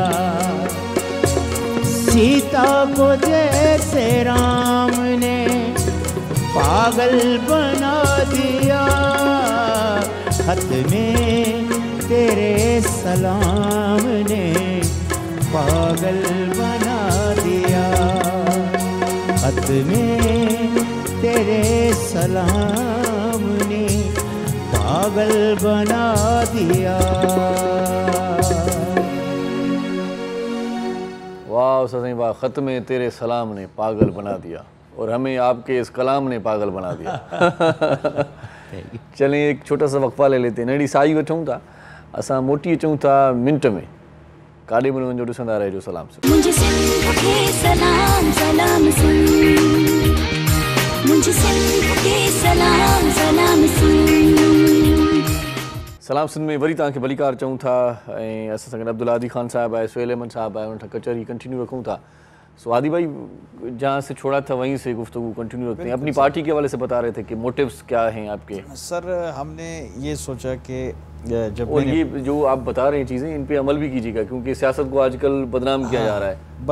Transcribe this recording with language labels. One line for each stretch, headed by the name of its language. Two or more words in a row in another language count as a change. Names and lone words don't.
Urdu: سیتا کو جیسے رام نے پاگل بنا دیا، خط میں تیرے سلام نے پاگل بنا دیا، خط میں تیرے سلام نے پاگل بنا دیا. واہ صحیح واہ، خط میں تیرے سلام نے پاگل بنا دیا اور ہمیں آپ کے اس کلام نے پاگل بنا دیا. چلیں ایک چھوٹا سا وقفہ لے لیتے ہیں,
Sindhi: नड़ी साई वठूं था, असां मोटी अचूं था मिंट में, काॾे बि न वञो, ॾिसंदा रहिजो सलाम से। मुझे सिंध के सलाम सलाम सुन, मुझे सिंध के सलाम सलाम सुन। सलाम सिंध में वरी तव्हांखे भलीकार चऊं था ऐं असां सां गॾु अब्दुल आदी खान साहब आहे, सुहेल अहमद साहब आहे, उन सां कचहरी कंटिन्यू रखूं था।
Urdu: سو آدی بھائی جہاں سے چھوڑا تھا وہیں سے گفتگو کنٹینیو رکھتے ہیں. اپنی پارٹی کے حوالے سے بتا رہے تھے کہ موٹیوز کیا ہیں آپ کے? سر ہم نے یہ سوچا کہ جب اور یہ جو آپ بتا رہے ہیں چیزیں، ان پہ عمل بھی کیجیے گا، کیونکہ سیاست کو آج کل بدنام کیا جا رہا ہے.